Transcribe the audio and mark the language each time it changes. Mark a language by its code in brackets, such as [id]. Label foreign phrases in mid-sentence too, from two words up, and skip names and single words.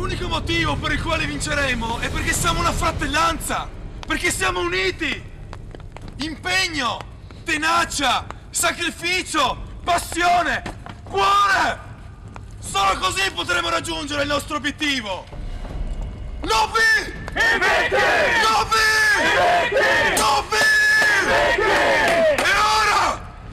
[it] motivo per il quale vinceremo è perché siamo una fratellanza, perché siamo uniti. Impegno, tenacia, sacrificio, passione, cuore. Solo così potremo raggiungere il nostro obiettivo. [la] Novi! Invicti! Novi! Invicti! Novi! Invicti! [it] E ora?